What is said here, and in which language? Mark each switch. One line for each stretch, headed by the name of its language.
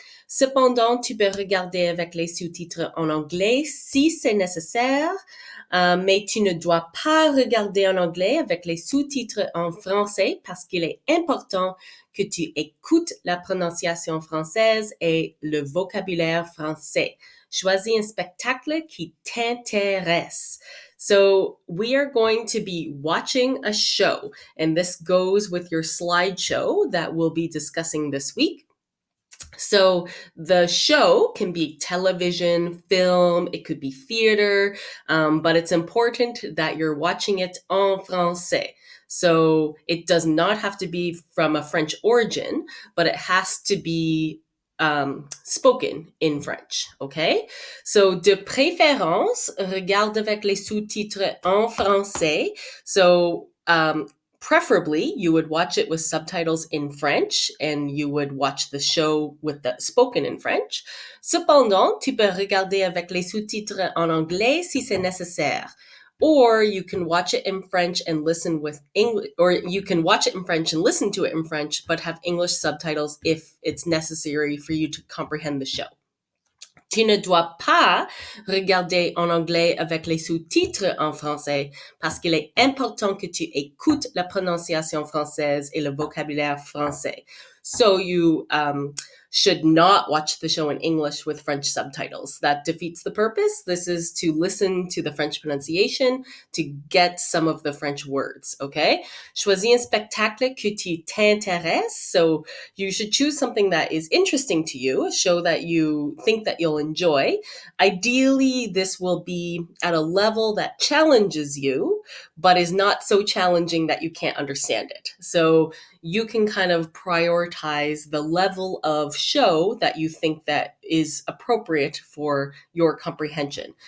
French: Cependant, tu peux regarder avec les sous-titres en anglais si c'est nécessaire, mais tu ne dois pas regarder en anglais avec les sous-titres en français parce qu'il est important que tu écoutes la prononciation française et le vocabulaire français. Choisis un spectacle qui t'intéresse.
English: So we are going to be watching a show, and this goes with your slideshow that we'll be discussing this week. So the show can be television, film, it could be theater, but it's important that you're watching it en français. So it does not have to be from a French origin, but it has to be spoken in French, okay?
French: So de préférence, regarde avec les sous-titres en français.
English: So preferably, you would watch it with subtitles in French and you would watch the show with the spoken in French.
French: Cependant, tu peux regarder avec les sous-titres en anglais si c'est nécessaire.
English: Or you can watch it in French and listen with English, or you can watch it in French and listen to it in French, but have English subtitles if it's necessary for you to comprehend the show.
French: Tu ne dois pas regarder en anglais avec les sous-titres en français parce qu'il est important que tu écoutes la prononciation française et le vocabulaire français.
English: So you should not watch the show in English with French subtitles. That defeats the purpose. This is to listen to the French pronunciation, to get some of the French words, okay?
French: Choisis un spectacle que tu t'intéresses.
English: So you should choose something that is interesting to you, a show that you think that you'll enjoy. Ideally, this will be at a level that challenges you, but is not so challenging that you can't understand it. So you can kind of prioritize the level of show that you think that is appropriate for your comprehension.